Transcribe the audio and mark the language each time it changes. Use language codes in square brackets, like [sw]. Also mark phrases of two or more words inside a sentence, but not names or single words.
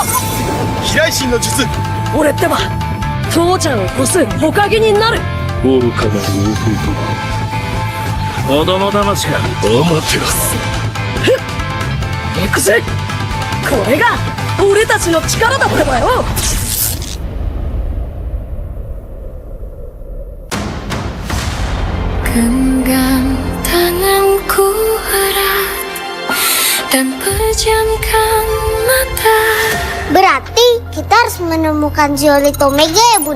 [ja] 飛来心の術。俺ってば父ちゃんを越す火影になる。愚かなる弟は子供騙しか。アマテラス。行くぜ。これが俺たちの力だってばよ。 [id] Genggam tanganku erat dan pejamkan mata. Berarti kita harus menemukan Zeolit Omega ya Bunda?